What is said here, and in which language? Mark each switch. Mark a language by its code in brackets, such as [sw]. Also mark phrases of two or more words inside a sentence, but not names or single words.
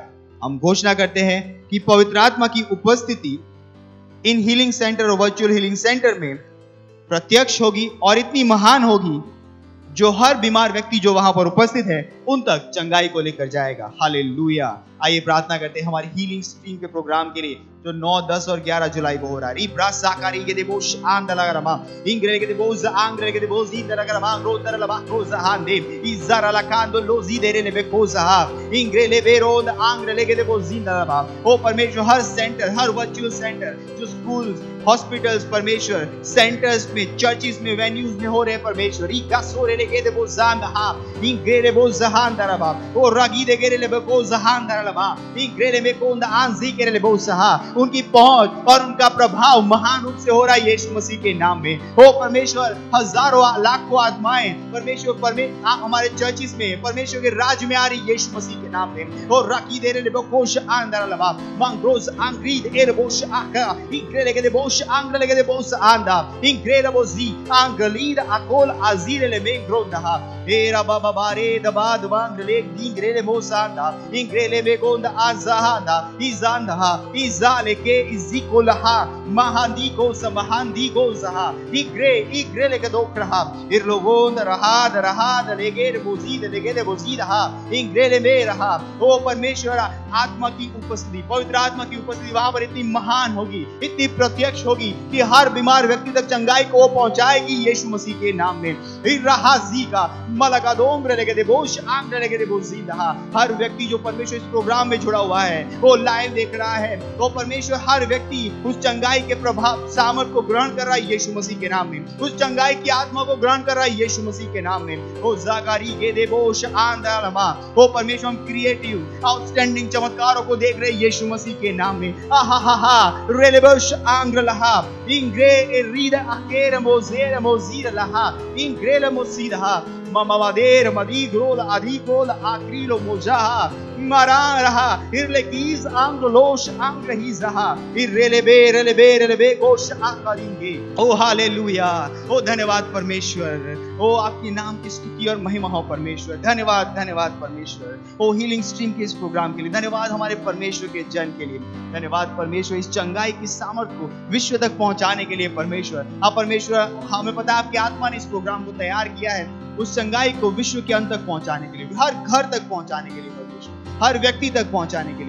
[hi] हम घोषणा करते हैं कि पवित्र आत्मा की उपस्थिति इन [en] healing center [hi] और [en] virtual healing center [hi] में प्रत्यक्ष होगी और इतनी महान होगी जो हर बीमार व्यक्ति जो वहां पर उपस्थित है उन तक चंगाई को लेकर जाएगा। हालेलुया। आइए प्रार्थना करते हैं हमारी [en] healing stream [hi] के प्रोग्राम के लिए जो 9, 10 और 11 जुलाई को हो रहा है। इब्रा साकारी के देबोश आंदलागरमा इंग्रे के देबोज आंग्रे के देबोज इंदरागरमा रोदरलबा रोजाहांदे इजराला कांदो लोजी देरे ने बेकोजा इंग्रे ले बेरोद आंग्रे ले के देबोज इंदराबा। ओ परमेश्वर हर सेंटर, हर वर्चुअल सेंटर जो स्कूल्स, हॉस्पिटल्स परमेश्वर, सेंटर्स में, चर्चिस में, वेन्यूज में हो रहे हैं परमेश्वर, इका सोरे ले के देबोज जांदा इंग्रे ले बोज जहांदराबा ओ रागी दे के ले बेकोज जहांदराबा इंग्रे ले मेकोंदा आंजी के ले बोज सहा। उनकी पहुंच और उनका प्रभाव महान रूप से हो रहा है यीशु मसीह के नाम में। ओ परमेश्वर हजारों लाखों आत्माएं परमेश्वर हमारे चर्चिस में परमेश्वर के राज्य में आ रही यीशु मसीह के नाम में। और राकी दे रे बोश आंदर लबा मंग्रोज आंग्रीद एर बोश आका इंग्रे लेके दे बोश आंग्रे लेके दे बोश आंदा इंग्रे रे बोजी आंगलीद अकोल अजीर ले मेंग्रोंदा एरा बाबा बारे दबाद वांग ले इंग्रे ले बोश आंदा इंग्रे ले बेगोंदा आजाहांदा इजांदा इजा लेके इजिकोलहा Mahandiko sa mahandiko zaha. Igre leke dokraha. Irlovon raha raha legere bozida ha. Ingre में रहा। ओ परमेश्वर, आत्मा की उपस्थिति, पवित्र आत्मा की उपस्थिति वहां पर इतनी महान होगी, इतनी प्रत्यक्ष होगी कि हर बीमार व्यक्ति तक चंगाई को पहुंचाएगी यीशु मसीह के नाम में। हर व्यक्ति जो परमेश्वर इस प्रोग्राम में जुड़ा हुआ है, वो लाइव देख रहा है, वो परमेश्वर हर व्यक्ति उस चंगाई के प्रभाव सामर्थ को ग्रहण कर रहा है यीशु मसीह के नाम में, उस चंगाई की आत्मा को ग्रहण कर रहा है यीशु मसीह के नाम में। ओ जाकारी के देवोश आंदालमा, वो परमेश्वर हम [en] creative outstanding [hi] चमत्कारों को देख रहे हैं यीशु मसीह के नाम में। आहा रेलेबोश आंग्रलहा इंग्रे रीदा अकेर मोजेर मोजीर लहा इंग्रेल मोसीदा ममावादेर मदीग्रोल अधिकोल आक्रीलो मोजाहा मरा रहा इरलेकीज आंग्रलोश आंग्रहीज रहा इरेलेबे गोश आंगरिंगे। ओ हालेलुया, ओ धन्यवाद परमेश्वर, ओ आपके नाम की स्तुति और महिमा हो परमेश्वर। धन्यवाद परमेश्वर, ओ [en] healing stream [hi] के इस प्रोग्राम के लिए धन्यवाद, हमारे परमेश्वर के जन के लिए धन्यवाद परमेश्वर, इस चंगाई की सामर्थ को विश्व तक पहुंचाने के लिए परमेश्वर। हाँ परमेश्वर, हमें पता है आपकी आत्मा ने इस प्रोग्राम को तैयार किया है उस चंगाई को विश्व के अंत तक पहुंचाने के लिए, हर घर तक पहुंचाने के लिए परमेश्वर, हर व्यक्ति तक पहुंचाने के लिए।